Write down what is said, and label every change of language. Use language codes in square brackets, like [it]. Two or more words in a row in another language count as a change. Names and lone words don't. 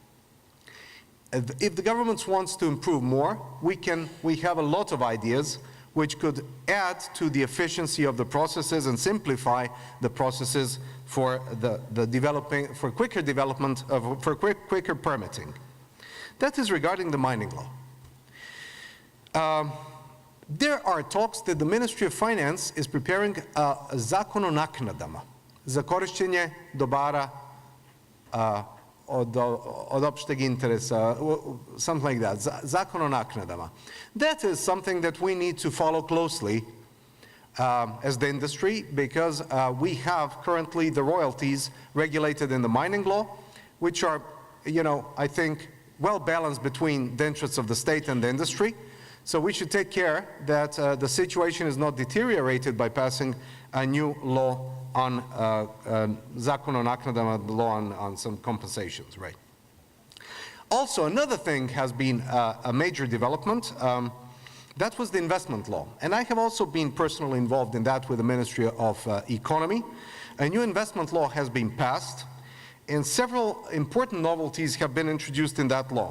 [en] If the government wants to improve more, we have a lot of ideas which could add to the efficiency of the processes and simplify the processes for for quicker development, for quicker permitting. That is regarding the mining law. There are talks that the Ministry of Finance is preparing [sr] Zakon o naknadama za korištenje dobara od opšteg interesa, [en] something like that, [sr] Zakon o naknadama. [en] That is something that we need to follow closely as the industry, because we have currently the royalties regulated in the mining law, which are, I think, well balanced between the interests of the state and the industry. So we should take care that the situation is not deteriorated by passing a new law on [sr] Zakon o naknadama, [en] the law on some compensations, right? Also, another thing has been a major development. That was the investment law. And I have also been personally involved in that with the Ministry of Economy. A new investment law has been passed, and several important novelties have been introduced in that law.